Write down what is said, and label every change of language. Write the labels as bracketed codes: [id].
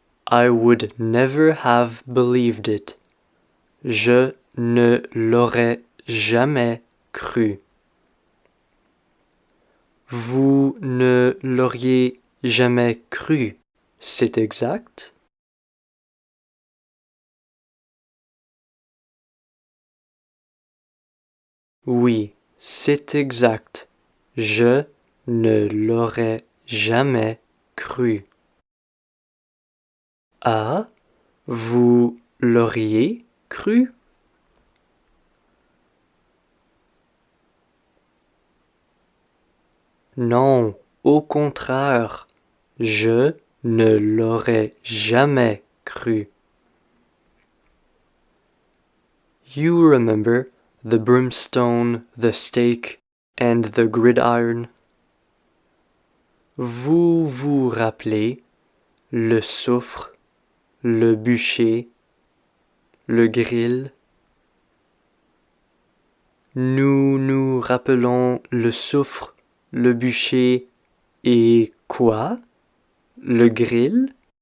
[en] I would never have believed it. [fr] Je ne l'aurais jamais cru. Vous ne l'auriez jamais cru, c'est exact? Oui, c'est exact. Je ne l'aurais jamais cru. Ah, vous l'auriez cru? Non, au contraire, je ne l'aurais jamais cru. [en] You remember the brimstone, the stake, and the gridiron? [fr] Vous vous rappelez le soufre, le bûcher, le grill? Nous nous rappelons le soufre, le bûcher et quoi? Le grill?